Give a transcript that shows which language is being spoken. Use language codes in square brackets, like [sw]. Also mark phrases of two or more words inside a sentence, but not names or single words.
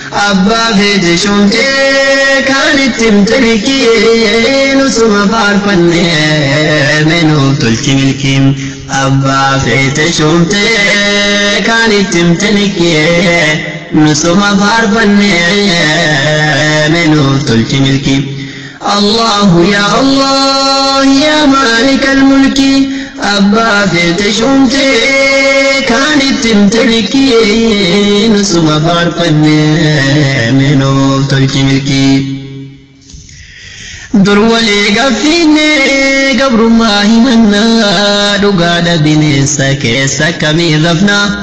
[om] Abbaa feete shomtee kan ittiin talikii nusuma faarfanne meenuuf tolchi milkiin. Abbaa feete shomtee kan ittiin talikii nusuma faarfanne meenuuf tolchi milkiin. [ar] الله يا الله يا مالك الملك. [om] Abbaa feete shomtee kan ittiin talikii nusuma faarfanne meenuuf tolchi milkii. Dur walii gaffinne gabrummaa himannaa dhugaadha bineensa keessa akkamii rafna